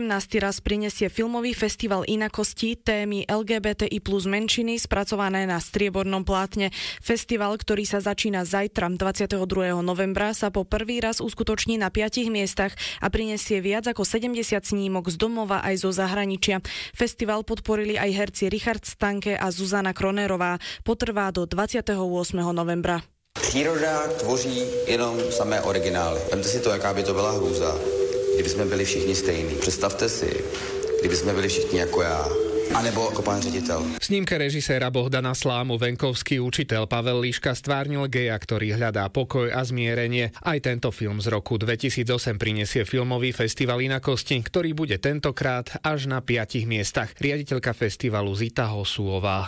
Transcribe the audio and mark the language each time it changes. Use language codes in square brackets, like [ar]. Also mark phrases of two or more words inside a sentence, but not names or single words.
[sk] raz prinesie filmový festival inakosti témy LGBTI plus menšiny spracované na striebornom plátne. Festival, ktorý sa začína zajtra, 22. novembra, sa po prvý raz uskutoční na 5 miestach a prinesie viac ako 70 snímok z domova aj zo zahraničia. Festival podporili aj herci Richard Stanke a Zuzana Kronerová. Potrvá do 28. novembra. [cs] Příroda tvoří jenom samé originály. Vemte si to, jaká by to byla hrůza, kdyby jsme byli všichni stejní. Představte si, kdyby jsme byli všichni jako já. [sk] A nebo ako pán riaditeľ. V snímke režiséra Bohdana Slámu venkovský učiteľ Pavel Líška stvárnil geja, ktorý hľadá pokoj a zmierenie. Aj tento film z roku 2008 prinesie filmový festival inakosti, ktorý bude tentokrát až na 5 miestach. Riaditeľka festivalu Zita Hosúová.